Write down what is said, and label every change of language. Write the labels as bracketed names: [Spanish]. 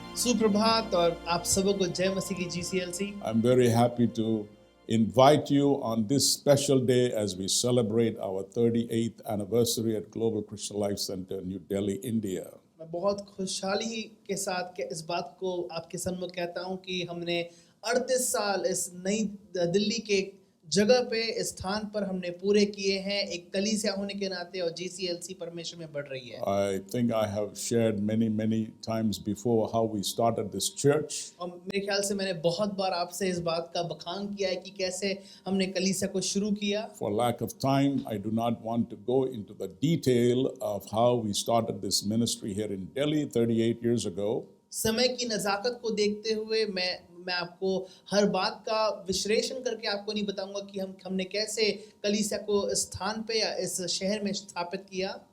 [Hindi] सुप्रभात और आप सबों को जय मसीह की GCLC। [English] I'm very happy to invite you on this special day as we celebrate our 38th anniversary at Global Christian Life Center, New Delhi, India. [Hindi] मैं बहुत खुशहाली के साथ इस बात को आपके सम्मुख कहता हूं कि हमने 38 साल इस नई दिल्ली के जगह पे इस स्थान पर हमने पूरे किए हैं एक कलीसिया होने के नाते और GCLC परमेश्वर में बढ़ रही है। [English] I think I have shared many times before how we started this church. [Hindi] और मेरे ख्याल से मैंने बहुत बार आपसे इस बात का बखान किया है कि कैसे हमने कलीसिया को शुरू किया। [English] For lack of time, I do not want to go into the detail of how we started this ministry here in Delhi 38 years ago. [Hindi] समय की नज़ाकत को देखते हुए मैं आपको हर बात का विश्लेषण करके आपको नहीं बताऊंगा कि हमने कैसे कलीसिया को इस स्थान पे या इस शहर में स्थापित किया।